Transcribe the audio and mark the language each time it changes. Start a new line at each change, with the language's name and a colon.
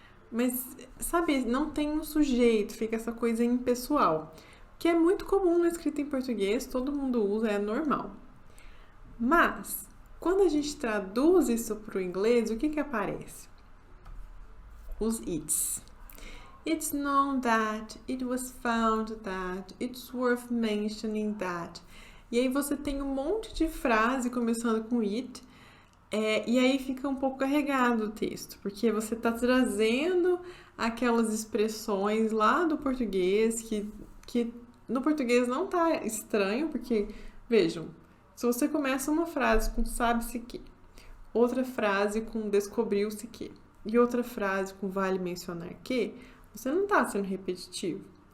Portuguese: Mas, sabe, não tem um sujeito, fica essa coisa impessoal, que é muito comum na escrita em português, todo mundo usa, é normal. Mas, quando a gente traduz isso para o inglês, o que aparece? Os its.
English: It's known that, it was found that, it's worth mentioning that.
Portuguese: E aí você tem um monte de frase começando com it, e aí fica um pouco carregado o texto, porque você está trazendo aquelas expressões lá do português que no português não tá estranho, porque, vejam, se você começa uma frase com sabe-se que, outra frase com descobriu-se que, e outra frase com vale mencionar que, você não está sendo repetitivo.